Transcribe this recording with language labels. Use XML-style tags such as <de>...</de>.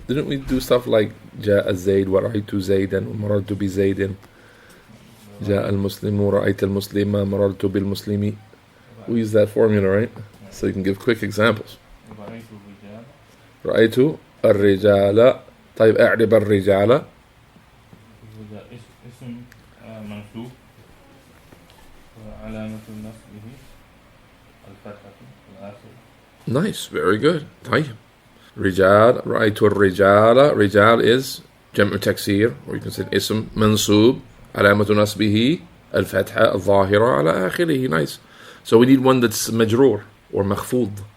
<en>Didn't we do stuff like</en> <ar>جاء الزيد ورأيت زيدا ومررت بزيد جاء المسلم ورأيت المسلم مررت بالمسلم.</ar> <en>We use that formula, right? So you can give quick examples.</en> <ar>رأيت الرجال. رأيت الرجال. طيب أعرب الرجال. الرجال اسم منصوب وعلامة نصبه الفتحة الآخر.</ar> <en>Nice, very good.</en> <ar>طيب رجال. رأيت الرجال. رجال</ar> <en>is</en> <ar>جمع تكسير,</ar> <en>or you can say</en> <ar>اسم منصوب علامة نصبه الفتحة الظاهرة على آخره.</ar> <en>Nice. So we need one that's مجرور or مخفوض.</en>